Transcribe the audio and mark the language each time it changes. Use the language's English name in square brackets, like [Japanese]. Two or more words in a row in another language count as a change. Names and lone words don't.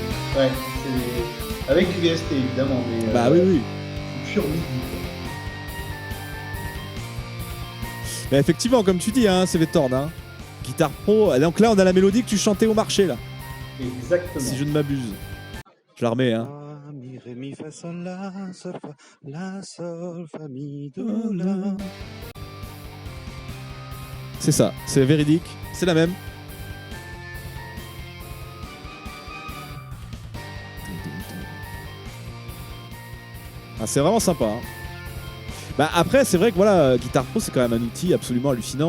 [French] Ouais, avec du VST évidemment, mais Bah oui, oui. pur midi. Mais effectivement, comme tu dis, hein, c'est Vétorn, hein. Guitare Pro. Donc là, on a la mélodie que tu chantais au marché, là. Exactement. Si je ne m'abuse. Je la remets, hein. Mi, ré, mi, fa, sol, la, sol, fa, mi, do, la. C'est ça, c'est véridique, c'est la même. Ah, c'est vraiment sympa. Hein. Bah après, c'est vrai que voilà, Guitar Pro, c'est quand même un outil absolument hallucinant.